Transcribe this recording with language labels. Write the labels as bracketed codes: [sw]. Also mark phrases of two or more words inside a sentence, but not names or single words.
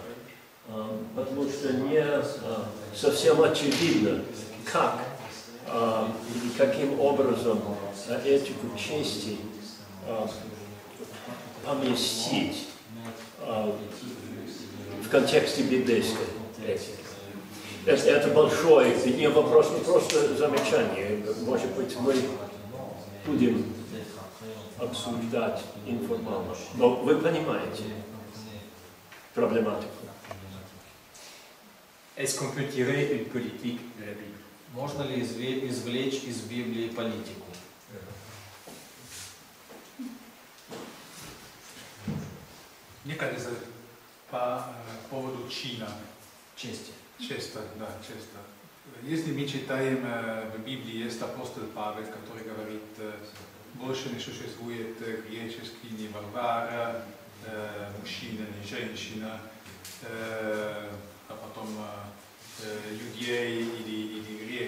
[ru] Потому что не совсем очевидно, как или каким образом этику чести поместить в контексте библейской этики. Это большой, не вопрос, не просто замечание. Может быть, мы будем обсуждать информально. Но вы понимаете проблематику. [fr] Est-ce qu'on peut tirer une politique de la Bible? [ru] Можно ли извлечь из Библии политику? Мне кажется, по поводу чина. Чести. Честа, да, честа. Если мы читаем в Библии, есть апостол Павел, который говорит, больше не существует греческий, ни варвара, мужчина, ни женщина, а потом иудей или грек.